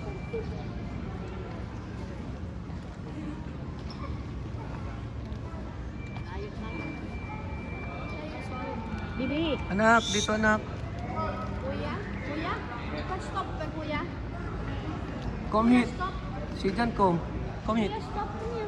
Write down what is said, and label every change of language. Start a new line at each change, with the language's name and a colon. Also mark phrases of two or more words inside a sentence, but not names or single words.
Filipino: Bibi. Anak, dito anak. Kuya? Kuya? Stop ka, kuya.
English: Come here. Stop. Sit down, come. Come here.
Filipino: Kuya, stop.